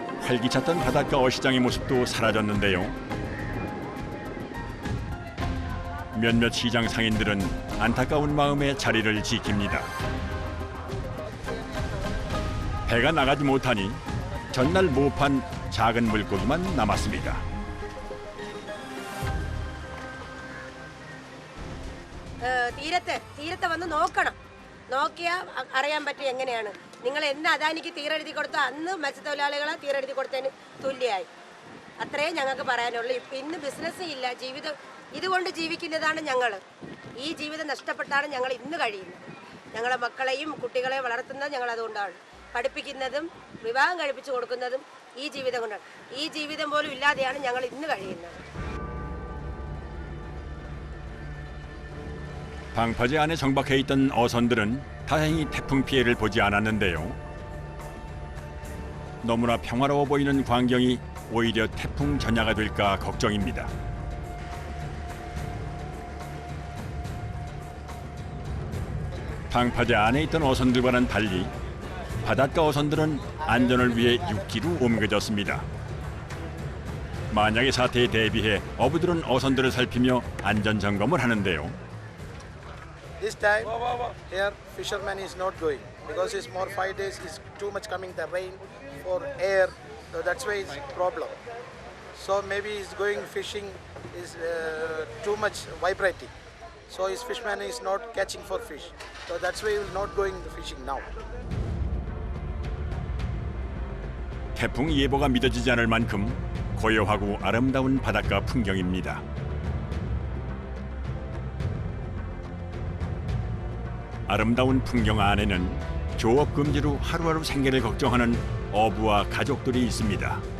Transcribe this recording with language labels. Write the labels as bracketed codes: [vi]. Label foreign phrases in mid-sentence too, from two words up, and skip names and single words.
[ko] 활기찼던 바닷가 어시장의 모습도 사라졌는데요. 몇몇 시장 상인들은 안타까운 마음에 자리를 지킵니다. 배가 나가지 못하니 전날 모판 작은 물고기만 남았습니다. [ml] തീരത്തെ വന്ന് നോക്കണം. നോക്കിയാൽ അറിയാൻ പറ്റും എങ്ങനെയാണ്. നിങ്ങൾ എന്ന് അദാനിക്ക് തീരെഴുതി കൊടുത്തോ അന്ന് മത്സ്യത്തൊഴിലാളികളെ തീരെഴുതി കൊടുത്തതിന് തുല്യമായി. അത്രയും ഞങ്ങൾക്ക് പറയാനുള്ളൂ. ഇന്ന് ബിസിനസ് ഇല്ല, ജീവിതം ഇതുകൊണ്ട് ജീവിക്കുന്നതാണ് ഞങ്ങൾ. ഈ ജീവിതം നഷ്ടപ്പെട്ടാണ് ഞങ്ങൾ ഇന്ന് കഴിയുന്നത്. ഞങ്ങളെ മക്കളെയും കുട്ടികളെയും വളർത്തുന്നത് ഞങ്ങൾ അതുകൊണ്ടാണ്. പഠിപ്പിക്കുന്നതും വിവാഹം കഴിപ്പിച്ചു കൊടുക്കുന്നതും ഈ ജീവിതം കൊണ്ടാണ്. ഈ ജീവിതം പോലും ഇല്ലാതെയാണ് ഞങ്ങൾ ഇന്ന് കഴിയുന്നത്. [ko] 방파제 안에 정박해 있던 어선들은 다행히 태풍 피해를 보지 않았는데요. 너무나 평화로워 보이는 광경이 오히려 태풍 전야가 될까 걱정입니다. 방파제 안에 있던 어선들과는 달리 바닷가 어선들은 안전을 위해 육지로 옮겨졌습니다. 만약의 사태에 대비해 어부들은 어선들을 살피며 안전 점검을 하는데요. [en] This time, here fisherman is not going because it's more 5 days is too much coming the rain for air, so that's why it's problem. So maybe he's going fishing is too much vibrating. So his fisherman is not catching for fish. So that's why he will not going fishing now. [ko] 태풍 예보가 믿어지지 않을 만큼 고요하고 아름다운 바닷가 풍경입니다. 아름다운 풍경 안에는 조업 금지로 하루하루 생계를 걱정하는 어부와 가족들이 있습니다.